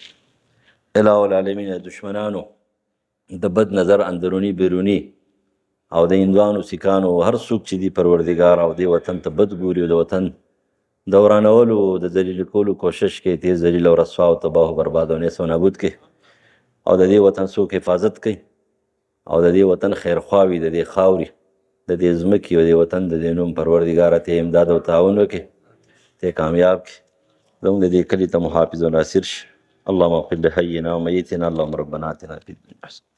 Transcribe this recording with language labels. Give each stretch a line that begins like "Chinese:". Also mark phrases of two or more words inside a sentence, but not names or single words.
Pashto: الہ العالمین دشمنانو د بد نظر اندرونی بیرونی او د هندوانو سیکانو هر څوک چې دي پروردګار او دې وطن ته بد ګوري او د وطن د ورانولو د ذلیل کولو کوشش کوي، تیز ذلیل او رسوا او تباه او برباد او نیست و نابود کوي. او د دې وطن څوک حفاظت کوي او د دې وطن خیرخواوي، د دې خاورې، د دې ځمکې او د وطن د دې نوم پروردګاره ته امداد او تعاون وکړي، ته کامیاب کړي، زموږ د دې کلي ته محافظ او ناصر شي.
Arabic: اللهم اغفر لحينا وميتنا، اللهم ربنا آتنا في الدنيا حسنة